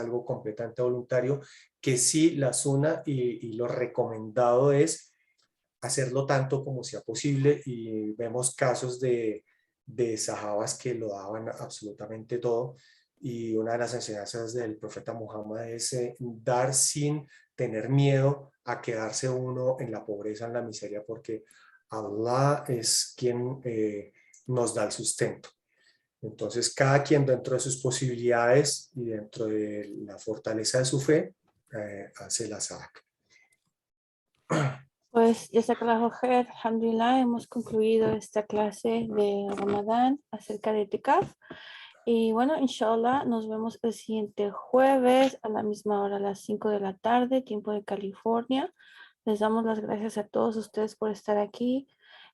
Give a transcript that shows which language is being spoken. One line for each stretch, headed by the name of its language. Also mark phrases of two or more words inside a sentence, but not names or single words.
Spanish: algo completamente voluntario, que sí la SUNA y lo recomendado es hacerlo tanto como sea posible y vemos casos de sahabas que lo daban absolutamente todo y una de las enseñanzas del profeta Muhammad es dar sin tener miedo a quedarse uno en la pobreza, en la miseria, porque Allah es quien nos da el sustento. Entonces, cada quien dentro de sus posibilidades y dentro de la fortaleza de su fe, hace la sadaka.
Arabic: Pues ya جزاك الله خير، الحمد لله,
Spanish: hemos concluido esta clase de Ramadán acerca de Itikaf. Y bueno, inshallah, nos vemos el siguiente jueves a la misma hora, a las 5 de la tarde, tiempo de California. Les damos las gracias a todos ustedes por estar aquí.